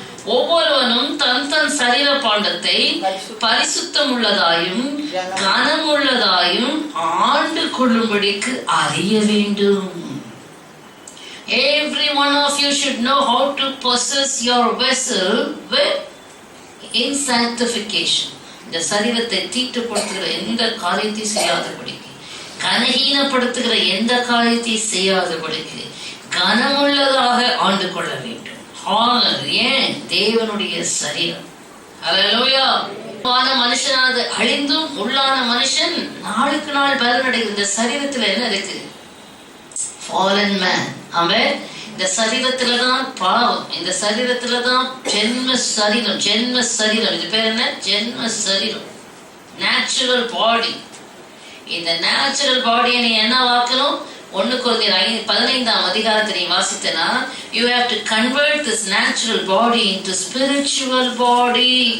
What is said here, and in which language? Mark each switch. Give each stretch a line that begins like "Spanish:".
Tamil: ஒவ்வொருவனும் தன் தன் சரீர பாண்டத்தை பரிசுத்தம் உள்ளதாயும் கனமுள்ளதாயும் ஆண்டு கொள்ளும்படிக்கு அறிய வேண்டும்.
English: Every one of you should know how to possess your vessel in sanctification.
Tamil: இந்த சரீரத்தை தீட்டுப்படுத்துகிற எந்த காரியத்தை செய்யாதபடிக்கு, கனஹீனப்படுத்துகிற எந்த காரியத்தை செய்யாதபடிக்கு கனமுள்ளதாக ஆண்டு கொள்ள வேண்டும். ஏன்? தேவனுடைய சரீரம். அல்லேலூயா. மனுஷனாக அழிந்தும் உள்ளான மனுஷன் நாளுக்கு நாள் பலனடைகிறது. இந்த சரீரத்துல என்ன இருக்கு?
English: fallen man.
Tamil: ஆமென். இந்த சரீரத்துலதான் பாவம், இந்த சரீரத்துலதான் ஜென்ம சரீரம். இது பேர் என்ன? ஜென்ம சரீரம், நேச்சுரல் பாடி. இந்த நேச்சுரல் பாடியை நீ என்ன வாக்கணும்? 1 கொரிந்தியர் 15ஆம் அதிகாரத்தை நீ வாசித்தனா,
English: you have to convert this natural body into spiritual body.